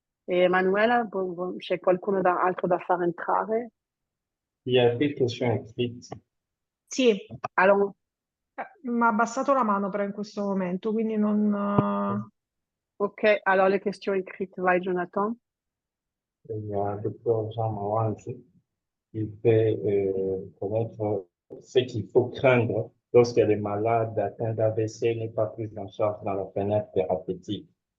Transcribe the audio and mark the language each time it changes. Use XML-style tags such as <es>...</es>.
<it>E Emanuela, c'è qualcuno altro da far entrare?</it> <fr>Il y a des questions écrites.</fr> <it>Sì, Allora, mi ha abbassato la mano però in questo momento, quindi non...</it> <fr>ok, alors les questions écrites, vai Jonathan. Il y a le docteur Jean Mawanzi qui fait connaître ce qu'il faut craindre lorsque les malades atteints d'AVC n'est pas pris en charge dans la fenêtre thérapeutique.</fr>